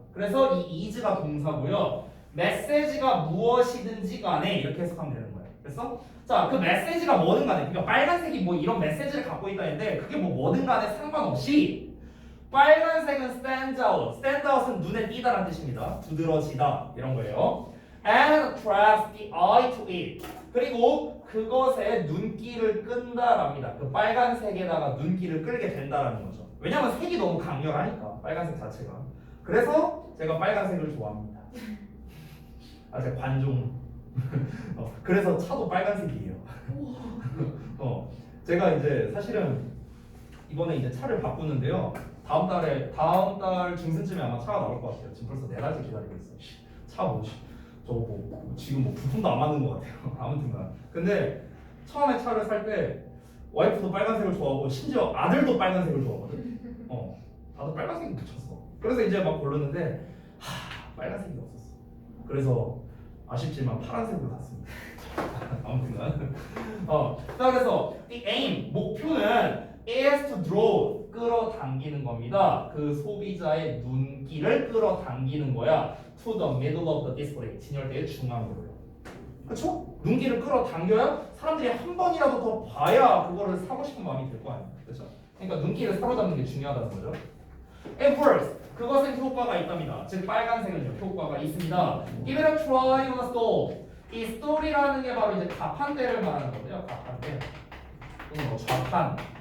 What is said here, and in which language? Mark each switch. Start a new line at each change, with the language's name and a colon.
Korean: 그래서 이 is가 동사고요. 메시지가 무엇이든지 간에 이렇게 해석하면 되는 거예요. 됐어? 자, 그 메시지가 뭐든 간에, 그러니까 빨간색이 뭐 이런 메시지를 갖고 있다는데 그게 뭐든 간에 상관없이 빨간색은 stand out. stand out은 눈에 띄다라는 뜻입니다. 두드러지다 이런 거예요.
English: And attracts the eye to it.
Korean: 그리고 그것에 눈길을 끈다랍니다. 그 빨간색에다가 눈길을 끌게 된다라는 거죠. 왜냐면 색이 너무 강렬하니까 빨간색 자체가. 그래서 제가 빨간색을 좋아합니다. 제가 관종. 그래서 차도 빨간색이에요. 제가 이제 사실은 이번에 이제 차를 바꾸는데요. 다음 달 중순쯤에 아마 차가 나올 것 같아요. 지금 벌써 4달째 기다리고 있어요. 차 뭐지? 지금 부품도 안 맞는 것 같아요. 아무튼간. 근데 처음에 차를 살 때 와이프도 빨간색을 좋아하고 심지어 아들도 빨간색을 좋아하거든. 다들 빨간색이 붙였어. 그래서 이제 막 고르는데 빨간색이 없었어. 그래서 아쉽지만 파란색으로 갔습니다. 아무튼간. 자, 그래서
English: the aim
Korean: 목표는
English: is to draw
Korean: 끌어당기는 겁니다. 그 소비자의 눈길을 끌어당기는 거야.
English: To the middle of the display
Korean: 진열대의 중앙으로요. 그렇죠? 눈길을 끌어당겨야 사람들이 한 번이라도 더 봐야 그거를 사고 싶은 마음이 들 거 아니에요. 그렇죠? 그러니까 눈길을 사로잡는 게 중요하다는 거죠.
English: At first
Korean: 그것은 효과가 있답니다. 즉 빨간색은 효과가 있습니다.
English: Give it a try on a stove.
Korean: 이 store이라는 게 바로 이제 가판대를 말하는 거죠. 가판대. 또는 뭐 좌판.